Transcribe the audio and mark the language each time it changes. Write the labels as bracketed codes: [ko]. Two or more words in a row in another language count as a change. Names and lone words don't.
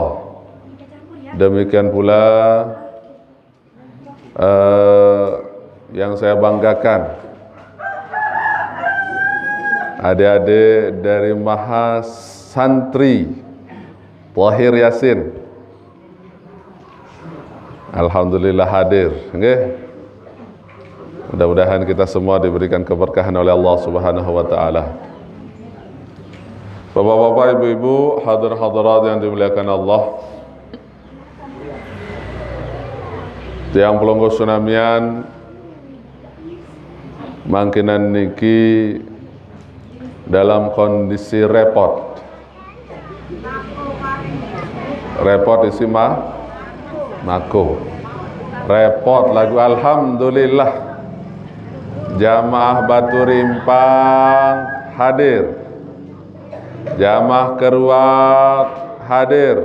[id] Demikian pula yang saya banggakan, adik-adik dari Mahasantri Tahir Yasin, alhamdulillah hadir. Okay? Mudah-mudahan kita semua diberikan keberkahan oleh Allah [ar] سبحانه وتعالى. [sas] Bapak-bapak, ibu-ibu, hadir-hadirat yang dimuliakan Allah, tiang pelonggo sunamian mangkinan niki dalam kondisi repot. Repot isi mako. Repot lagu alhamdulillah. [id] Jamaah Batu Rimpang hadir. Jamaah Keruak hadir.